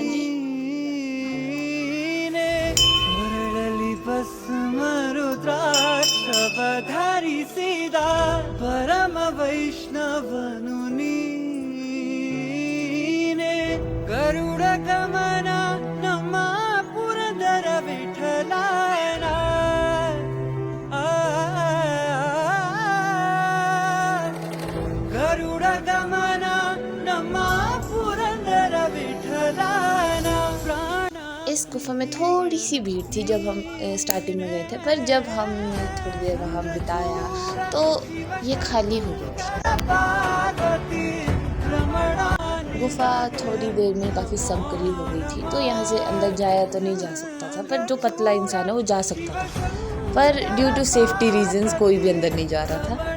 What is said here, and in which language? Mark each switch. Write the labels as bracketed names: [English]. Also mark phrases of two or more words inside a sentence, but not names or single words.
[Kannada] नीने ಹೊರಳಲಿ ಭಸ್ಮ ರುದ್ರಾಕ್ಷವ ಧರಿಸಿದ ಪರಮ ವೈಷ್ಣವನು ನೀನೆ ಗರುಡ ಗಮನ ನಮ್ಮ ಪುರಂದರ ವಿಠಲನ ಗರುಡ ಗಮನ ನಮ್ಮ ಪುರಂದರ ವಿಠಲನ [Hindi] इस गुफा में थोड़ी सी भीड़ थी जब हम स्टार्टिंग में गए थे, पर जब हमने थोड़ी देर वहाँ बिताया तो ये खाली हो गई थी। गुफा थोड़ी देर में काफ़ी संकरी हो गई थी, तो यहाँ से अंदर जाया तो नहीं जा सकता था, पर जो पतला इंसान है वो जा सकता था, पर [English] due to safety reasons [Hindi] कोई भी अंदर नहीं जा रहा था।